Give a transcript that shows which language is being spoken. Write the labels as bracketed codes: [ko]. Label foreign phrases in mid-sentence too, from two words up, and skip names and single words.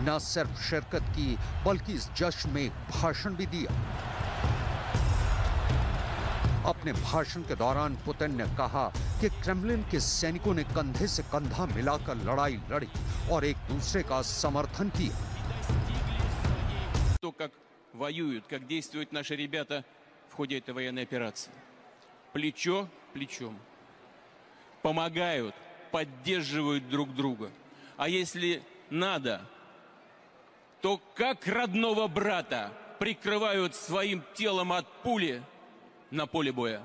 [hi] न सिर्फ शिरकत की, बल्कि इस जश्न में एक भाषण भी दिया। अपने भाषण के दौरान पुतिन ने कहा कि क्रेमलिन के सैनिकों ने कंधे से कंधा मिलाकर लड़ाई लड़ी और एक दूसरे का समर्थन किया। [ru] То, как воюют, как действуют наши ребята в ходе этой военной операции. Плечо к плечу. Помогают, поддерживают друг друга. А если надо, то как родного брата прикрывают своим телом от пули на поле боя.